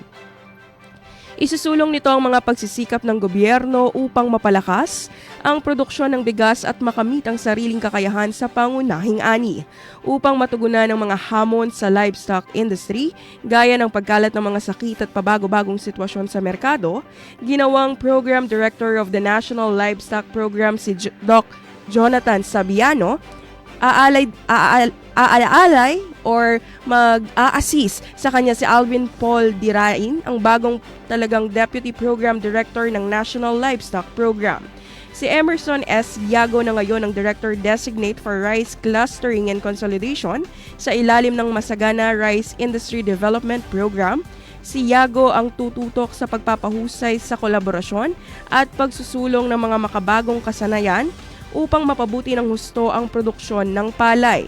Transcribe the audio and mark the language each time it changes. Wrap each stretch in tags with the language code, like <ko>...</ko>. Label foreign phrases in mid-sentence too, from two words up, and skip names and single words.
<tl>Isusulong nito ang mga pagsisikap ng gobyerno upang mapalakas ang produksyon ng bigas at makamit ang sariling kakayahan sa pangunahing ani upang matugunan ang mga hamon sa</tl> <en>livestock industry</en> <tl>gaya ng pagkalat ng mga sakit at pabago-bagong sitwasyon sa merkado. Ginawang Program Director of the National Livestock Program si Doc Jonathan Sabiano aalay or mag-a-assist sa kanya si Alvin Paul Dirain, ang bagong talagang Deputy Program Director ng National Livestock Program. Si Emerson S. Yago na ngayon ang Director Designate for Rice Clustering and Consolidation sa ilalim ng Masagana Rice Industry Development Program. Si Yago ang tututok sa pagpapahusay sa kolaborasyon at pagsusulong ng mga makabagong kasanayan upang mapabuti ng husto ang produksyon ng palay.</tl>